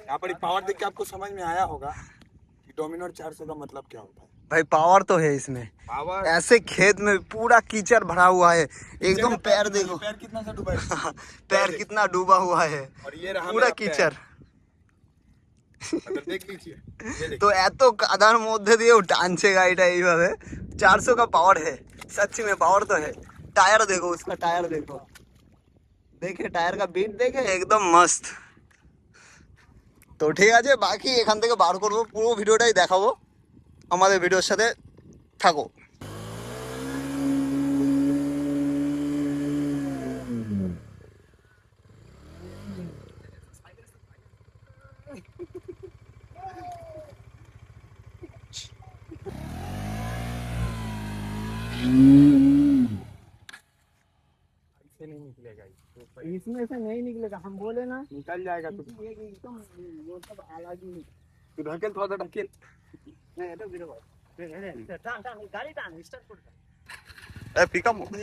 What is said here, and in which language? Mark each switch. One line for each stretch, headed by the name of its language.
Hindi: यहाँ पर पावर देख के आपको समझ में आया होगा कि डोमिनोर 400 का मतलब क्या होता है। भाई पावर तो है इसमें, पावर। ऐसे खेत में पूरा कीचड़ भरा हुआ है, एकदम पैर देखो, पैर कितना सा डूबा है। पैर कितना डूबा हुआ है, और ये रहा पूरा कीचड़। देख लीजिए, तो
Bangla: এত কাদার মধ্যে দিয়েও টানছে গাড়িটা এইভাবে।
Hindi: 400 का पावर है, सच्ची में पावर तो है। टायर देखो, उसका टायर देखो, देखे टायर का बीट देखे, एकदम मस्त।
Bangla: তো ঠিক আছে, বাকি এখান থেকে বার করবো, পুরো ভিডিওটাই দেখাবো, আমাদের ভিডিওর সাথে থাকো।
Hindi: नहीं निकलेगा, इसमें से नहीं निकलेगा, हम बोले ना निकल जाएगा। तो एकदम वो सब अलग ही। तू ढकेल, थोड़ा ढकेल।
Bangla: नहीं এটা বের হয়, টান টান গাড়ি টান, স্টার্ট করে দাও। এ পিকআপ